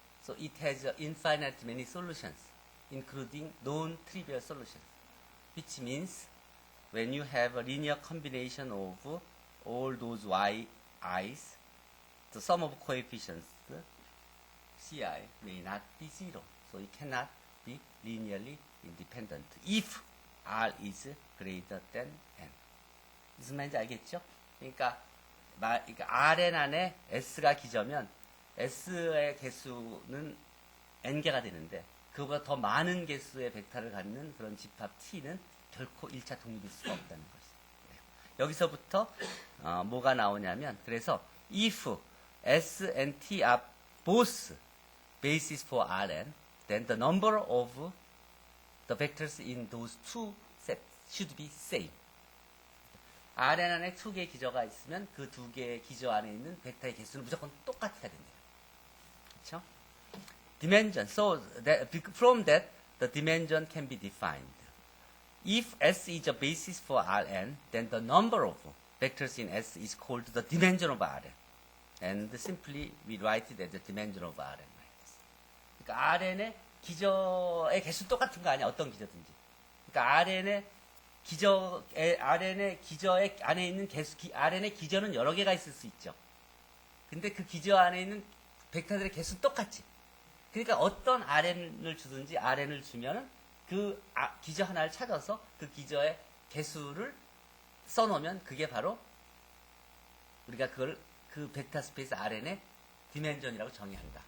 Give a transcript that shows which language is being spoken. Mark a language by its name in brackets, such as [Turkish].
[English] So it has infinite many solutions, including non-trivial solutions, which means when you have a linear combination of all those yi's, the sum of coefficients, ci, may not be 0. So it cannot be linearly independent if R is greater than n. [Korean] 무슨 말인지 알겠죠? 그러니까 Rn 안에 S가 기저면 S의 개수는 n개가 되는데 그보다 더 많은 개수의 벡터를 갖는 그런 집합 T는 결코 1차 독립일 수가 없다는 것이에요. 여기서부터 뭐가 나오냐면 그래서 [English] if S and T are both basis for Rn, then the number of the vectors in those two sets should be same. [Korean] Rn 안에 두 개의 기저가 있으면 그 두 개의 기저 안에 있는 벡터의 개수는 무조건 똑같아야 된대요. 그렇죠? Dimension. [English] So that, from that, the dimension can be defined. If S is a basis for Rn, then the number of vectors in S is called the dimension of Rn. And simply we write it as the dimension of Rn. [Korean] 그러니까 Rn의 기저의 개수는 똑같은 거 아니야? 어떤 기저든지. 그러니까 Rn의 기저의 안에 있는 Rn의 기저는 여러 개가 있을 수 있죠. 근데 그 기저 안에 있는 벡터들의 개수는 똑같지. 그러니까 어떤 Rn을 주든지 Rn을 주면은 그 기저 하나를 찾아서 그 기저의 개수를 써놓으면 그게 바로 우리가 그걸 그 벡터 스페이스 Rn의 디멘전이라고 정의한다.